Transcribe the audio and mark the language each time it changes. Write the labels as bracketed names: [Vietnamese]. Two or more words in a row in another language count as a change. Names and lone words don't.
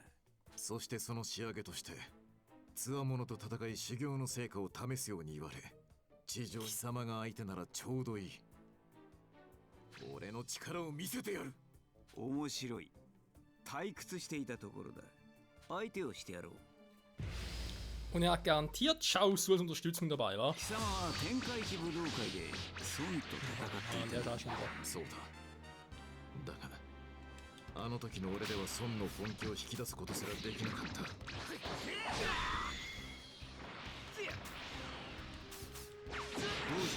[Japanese] そしてその仕上げとして強者と戦い修行の成果を試すように言われ、地上貴様が相手ならちょうどいい。俺の力を見せてやる。面白い。退屈していたところだ。相手をしてやろう。 [German] Und er hat garantiert Chaozu als Unterstützung dabei, wa? [Japanese] 貴様は天下一武道会で孫と戦っていた。そうだ。だが、あの時の俺では孫の本気を引き出すことすらできなかった。どうした？